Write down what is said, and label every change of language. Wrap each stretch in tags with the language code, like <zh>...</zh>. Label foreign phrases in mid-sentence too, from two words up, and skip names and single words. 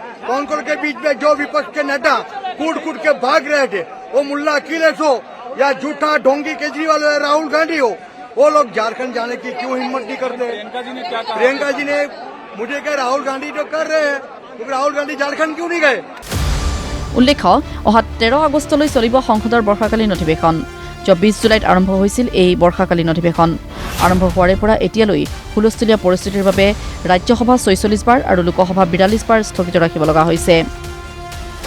<hi>कौन के बीच में जो विपक्ष के नेता कूट के भाग रहे थे, वो मुल्ला अखिलेश हो या झूठा ढोंगी केजरीवाल हो या राहुल गांधी हो, वो लोग झारखंड जाने की क्यों हिम्मत नहीं करते? प्रियंका जी ने मुझे कहा राहुल गांधी जो कर रहे हैं, तो राहुल गांधी झारखंड क्यों नहीं गए?</hi> <as>উল্লেখ্য অহা 13 আগষ্টলৈ চলিব সংসদৰ বৰ্ষাকালীন অধিৱেশন। 24 জুলাইত আৰম্ভ হৈছিল এই বৰ্ষাকালীন অধিৱেশন। আৰম্ভ হোৱাৰে পৰা এতিয়ালৈ হুলস্থুলীয়া পৰিস্থিতিৰ বাবে ৰাজ্যসভা 46 বাৰ আৰু লোকসভা 42 বাৰ স্থগিত ৰাখিব লগা হৈছে।</as>